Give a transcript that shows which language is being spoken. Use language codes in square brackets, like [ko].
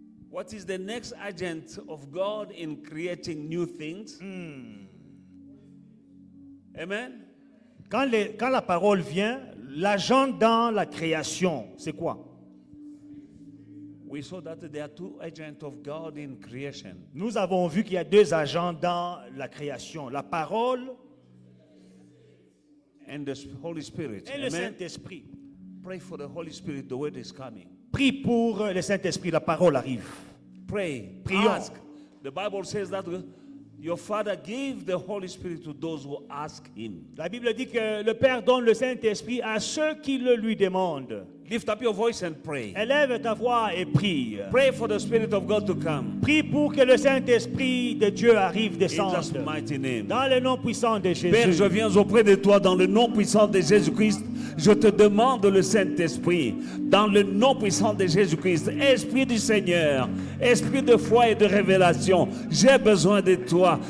[en] what is the next agent of God in creating new things? Amen. [fr] quand la parole vient, l'agent dans la création, c'est quoi? [en] We saw that there are two agents of God in creation. [fr] Nous avons vu qu'il y a deux agents dans la création. La parole [en] And the Holy Spirit. [fr] et le [en] Amen. [fr] Saint-Esprit. [en] Pray for the Holy Spirit. The word is coming. [fr] Prie pour le Saint-Esprit, la parole arrive. [en] Pray. [fr] Prions. [en] Ask. The Bible says that your Father gave the Holy Spirit to those who ask Him. [fr] La Bible dit que le Père donne le Saint-Esprit à ceux qui le lui demandent. [en] Lift up your voice and pray. [fr] Élève ta voix et prie. [en] Pray for the Spirit of God to come. [fr] Prie pour que le Saint-Esprit de Dieu arrive, [en] In [fr] descende. [en] Jesus' mighty name. [fr] Dans le nom puissant de Jésus. Père, je viens auprès de toi dans le nom puissant de Jésus-Christ. Je te demande le Saint-Esprit dans le nom puissant de Jésus-Christ. Esprit du Seigneur, esprit de foi et de révélation, j'ai besoin de toi.